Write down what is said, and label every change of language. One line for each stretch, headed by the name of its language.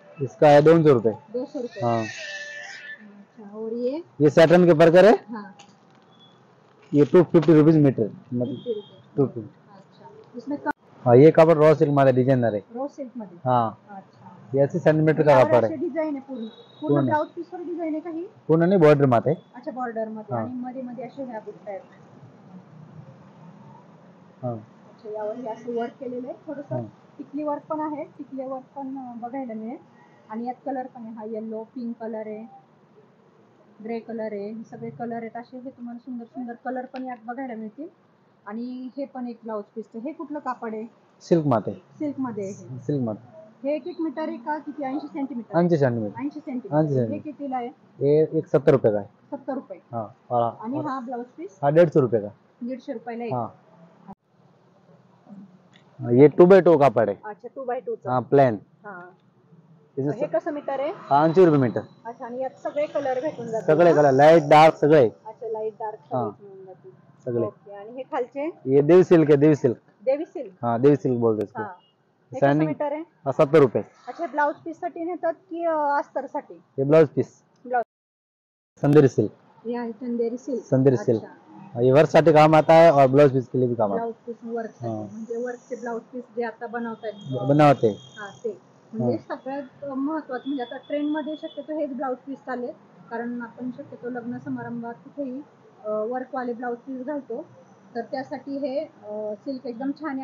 Hindi: इसका है 200 रुपए। 200 रुपये. हाँ अच्छा, और ये सैटर्न के बर्गर है। हाँ, ये 250 रुपीज मीटर, मतलब 50 रुपये. 250। अच्छा, इसमें हाँ ये कपड़ा रॉ सिल्क माता डिजाइनर है।
Marathi: रॉ सिल्क मध्ये.
Hindi: हाँ अच्छा, ये 80 सेंटीमीटर का कपड़ा है।
Marathi: डिझाईन आहे पूर्ण पूर्ण ब्लाउज पीस वर डिझाईन आहे का ही?
Hindi: पूर्ण नहीं, बॉर्डर माते।
Marathi: अच्छा, बॉर्डर मध्ये आणि मध्ये मध्ये असे ह्या बुट्ट्या आहेत. अच्छा, यावर हे असं वर्क केलेलं आहे. थोडंसं टिकली वर्क पण आहे, टिकली वर्क पण बघायला मिळेल. आणि यात कलर पण आहे. हा येलो, पिंक कलर आहे, ग्रे कलर आहे, हे सगळे कलर आहेत असे. हे तुम्हाला सुंदर सुंदर कलर पण यात बघायला मिळतील. आणि हे पण एक ब्लाउज पीस. हे कुठलं कापड आहे?
Hindi: सिल्क माते।
Marathi: सिल्क मध्ये आहे.
Hindi: सिल्क माते
Marathi: हे 1 मीटर आहे का? किती? 80 सेंटीमीटर.
Hindi: 80 सेंटीमीटर।
Marathi: 80 सेंटीमीटर. हे कितीला आहे?
Hindi: ये एक 70 रुपए का है।
Marathi: 70 रुपये.
Hindi: हाँ
Marathi: आणि हा ब्लाउज पीस
Hindi: हाँ 150 रुपए का।
Marathi: 150 रुपयाला एक.
Hindi: हाँ ये 2x2 का पड़े।
Marathi: अच्छा, 2x2 चा.
Hindi: हाँ प्लेन।
Marathi: हे कसं मीटर आहे?
Hindi: 80 रुपये मीटर।
Marathi: अच्छा, आणि यात सगळे कलर भेटून जातात. सगळे कलर लाइट डार्क सगळे। अच्छा, लाईट डार्क मिळून जातील सगळे। ओके. आणि हे खालचे?
Hindi: ये देवी सिल्क है, देवी सिल्क। देवी सिल्क. हाँ देवी सिल्क बोलते हैं इसको।
Marathi: हे कसं मीटर आहे?
Hindi: 70 रुपए।
Marathi: अच्छा, ब्लाउज पीस साठी नेतात की अस्तर साठी?
Hindi: ये blouse piece
Marathi: blouse.
Hindi: Sanderi silk.
Marathi: हे आहे चंदेरी सिल्क.
Hindi: संदेरी सिल्क ये वर्क साठी काम आता है और ब्लाउज पीस के लिए भी काम आता है।
Marathi: ब्लाउज पीस वर्क साठी म्हणजे वर्कचे ब्लाउज पीस जे आता बनवतात
Hindi: बनावते।
Marathi: हा, ते म्हणजे सगळ्यात महत्त्वाचं. म्हणजे आता ट्रेंड मध्ये शक्यतो हेच ब्लाउज पीस चालले, कारण आपण शक्यतो लग्न समारंभात कुठेही वर्कवाले ब्लाउज पीस घालतो. तर त्यासाठी हे सिल्क एकदम छान आहे.